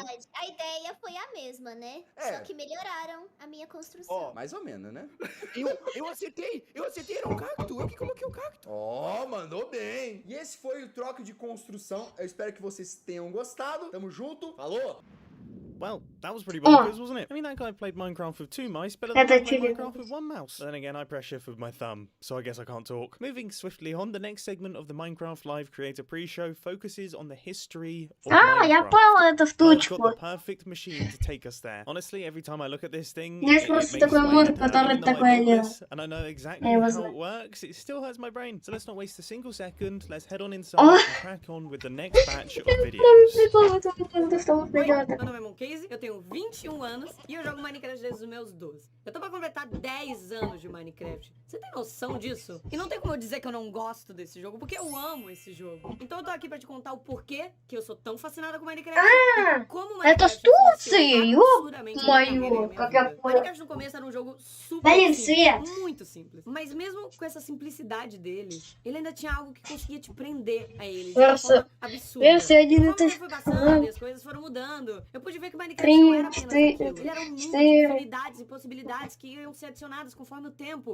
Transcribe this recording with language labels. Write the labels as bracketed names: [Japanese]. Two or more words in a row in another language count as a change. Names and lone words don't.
[Portuguese] Verdade, a ideia foi a mesma, né? É. Só que melhoraram a minha construção. Ó, Mais ou menos, né? Eu acertei, era um cacto. Eu que coloquei o cacto. Ó, mandou bem. E esse foi o troco de construção. Eu espero que vocês tenham gostado. Tamo junto. Falou! [English] Well, that was pretty bonkers, wasn't it? I mean, that guy played Minecraft with 2 mice better than That's I played actually Minecraft with 1 mouse. Then again, I press shift with my thumb, so I guess I can't talk. Moving swiftly on, the next segment of the Minecraft Live Creator Pre-Show focuses on the history of [Russian] А, я [English] Minecraft. [Russian] пала это в [English] I've got [Russian] точку. [English] the perfect machine to take us there. Honestly, every time I look at this thing, [Russian] Есть [English] it [Russian] просто [English] makes [Russian] такой [English] my [Russian] мод, [English] head hurt. [Russian] который [English] Even though I [Russian] такое [English] built [Russian] делает. [English] this and I know exactly [Russian] Я его [English] how [Russian] знаю. [English] it works, it still hurts my brain. So let's not waste a single second. Let's head on inside Oh. and crack on with the next batch of videos. [Portuguese] Oi, meu nome é Moncase, eu tenho 21 anos e eu jogo Minecraft desde os meus 12. Eu tô pra completar 10 anos de Minecraft. Você tem noção disso? E não tem como eu dizer que eu não gosto desse jogo, porque eu amo esse jogo. Então eu tô aqui pra te contar o porquê que eu sou tão fascinada com Minecraft. Ah, e como [Russian] это [Portuguese] Minecraft [Russian] с Турции, [Portuguese] influenciou absurdamente [Russian] мою, [Portuguese] minha carreira e minha [Russian] как я [Portuguese] vida. [Russian] понял. [Portuguese] Minecraft no começo era um jogo super [Russian] Блин, [Portuguese] simples, [Russian] Свет. [Portuguese] muito simples. Mas mesmo com essa simplicidade dele, ele ainda tinha algo que conseguia te prender a ele de uma [Russian] Версия, [Portuguese] forma absurda. [Russian] версия [Portuguese] E conforme o [Russian] 1.0. [Portuguese] tempo foi passando e as coisas foram mudando, eu pude ver que Minecraft não era apenas aquilo. Ele era um mundo de infinidades e possibilidades que iam ser adicionadas conforme o tempo.